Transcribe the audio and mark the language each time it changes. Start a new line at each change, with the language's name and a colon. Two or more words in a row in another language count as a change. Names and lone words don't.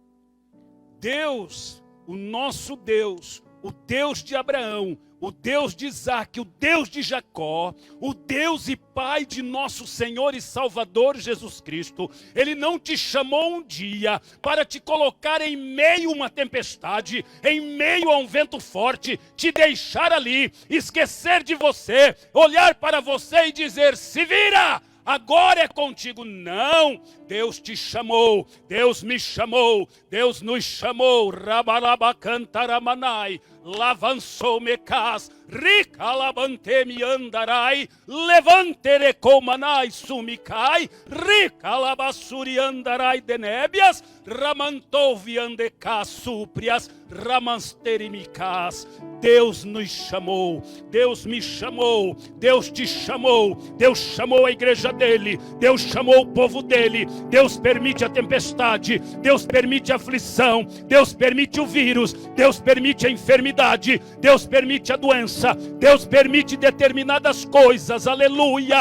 Portuguese: Deus, o nosso Deus, o Deus de Abraão, o Deus de Isaac, o Deus de Jacó, o Deus e Pai de nosso Senhor e Salvador Jesus Cristo, Ele não te chamou um dia para te colocar em meio a uma tempestade, em meio a um vento forte, te deixar ali, esquecer de você, olhar para você e dizer: se vira! Agora é contigo. Não, Deus te chamou, Deus me chamou, Deus nos chamou. Rabalabacantaramanai, lavançou mecas, ricalabante me andarai, levantere comanai sumicai, ricalabassuri andarai denébias, ramantou viandecas súprias, ramansterimicas. Deus nos chamou, Deus me chamou, Deus te chamou, Deus chamou a igreja dele, Deus chamou o povo dele. Deus permite a tempestade, Deus permite a aflição, Deus permite o vírus, Deus permite a enfermidade, Deus permite a doença, Deus permite determinadas coisas, aleluia.